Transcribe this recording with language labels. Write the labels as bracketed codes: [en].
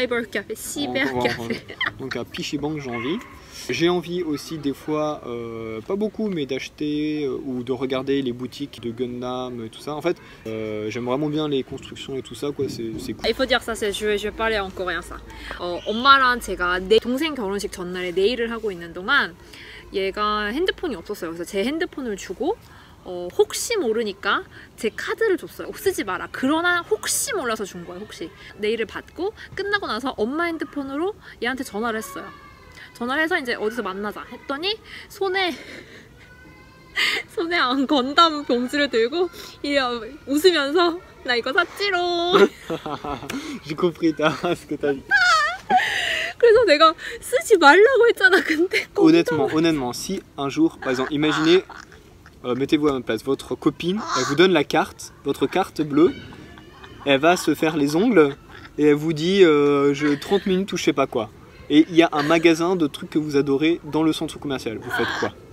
[fr] Cyber Café, Cyber Café. Donc à Pishiban, j'ai envie. J'ai envie aussi des fois, pas beaucoup, mais d'acheter ou de regarder les boutiques de Gundam et tout ça. En fait, j'aime vraiment bien les constructions et tout ça, quoi. C'est cool. Il faut dire ça, je vais parler en coréen ça. [ko] 엄마랑 제가 내 동생 결혼식 전날에 네일을 하고 있는 동안 얘가 핸드폰이 없었어요. 그래서 제 핸드폰을 주고 혹시 모르니까 제 카드를 줬어요. 쓰지 마라. 그러나 혹시 몰라서 준 거예요. 혹시. 네일을 받고 끝나고 나서 엄마 핸드폰으로 얘한테 전화를 했어요. 전화를 해서 이제 어디서 만나자 했더니 손에 안 건담 봉지를 들고 웃으면서 나 이거 샀지롱. [fr] J'ai compris ce que t'as dit. [ko] 그래서 내가 쓰지 말라고 했잖아. 근데 [fr] honnêtement, si un jour, par exemple, imaginez, mettez-vous à ma place, votre copine, elle vous donne la carte, votre carte bleue, elle va se faire les ongles et elle vous dit 30 minutes ou je sais pas quoi. Et il y a un magasin de trucs que vous adorez dans le centre commercial. Vous faites quoi?